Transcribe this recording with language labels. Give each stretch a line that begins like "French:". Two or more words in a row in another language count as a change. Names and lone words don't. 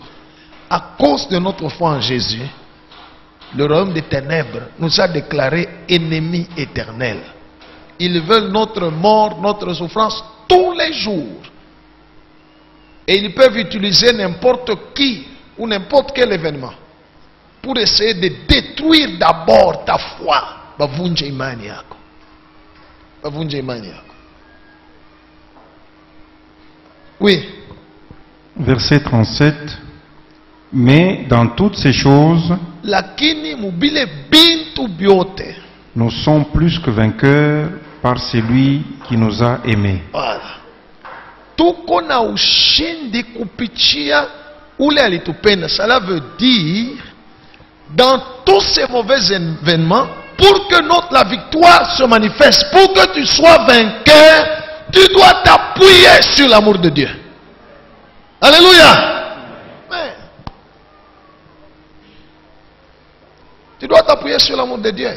French: À cause de notre foi en Jésus, le royaume des ténèbres nous a déclarés ennemis éternels. Ils veulent notre mort, notre souffrance tous les jours. Et ils peuvent utiliser n'importe qui ou n'importe quel événement pour essayer de détruire d'abord ta foi.
Swahili: Bavunja imani yako. Bavunja imani yako.
French: Oui. Verset 37. Mais dans toutes ces choses,
Swahili: lakini mubile bintu byote,
French: nous sommes plus que vainqueurs par celui qui nous a aimés. Voilà.
Swahili: Tuko na ushindi kupitia ule alitupenda.
French: Cela veut dire, dans tous ces mauvais événements, pour que la victoire se manifeste, pour que tu sois vainqueur, tu dois t'appuyer sur l'amour de Dieu. Alléluia. Tu dois t'appuyer sur l'amour de Dieu.